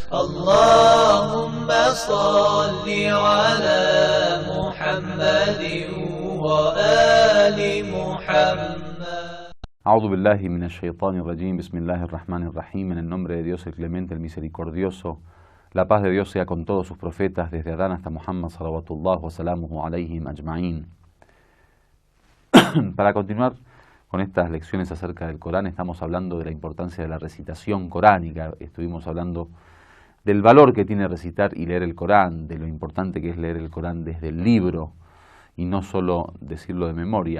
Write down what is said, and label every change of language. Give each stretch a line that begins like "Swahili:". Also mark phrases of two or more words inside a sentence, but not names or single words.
Arabic: اللهم صل على محمد وآل محمد. أعوذ بالله من الشيطان الرجيم. بسم الله الرحمن الرحيم.
Spanish: En el nombre de Dios, el clemente, el misericordioso. La paz de Dios sea con todos sus profetas, desde Adán hasta Muhammad
Arabic: صلوات الله وسلامه عليهم أجمعين.
Spanish: Para continuar con estas lecciones acerca del Corán, estamos hablando de la importancia de la recitación coránica. Estuvimos hablando del valor que tiene recitar y leer el Corán, de lo importante que es leer el Corán desde el libro y no solo decirlo de memoria.